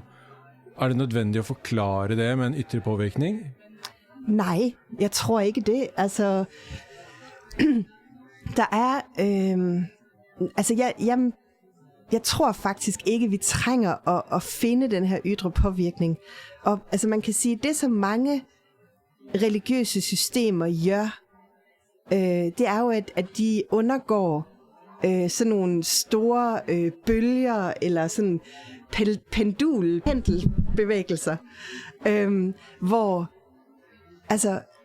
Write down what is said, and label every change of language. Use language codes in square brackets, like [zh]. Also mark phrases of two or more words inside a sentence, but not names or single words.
[no] Er det nødvendig å forklare det med en ytre påvirkning? [da] Nej, jeg tror ikke det. Altså, der er... Jeg tror faktisk ikke, vi trænger at finde den her ydre påvirkning. Og altså man kan sige, det som mange religiøse systemer gør, det er jo, at de undergår sådan nogle store bølger, eller sådan pendelbevægelser, hvor altså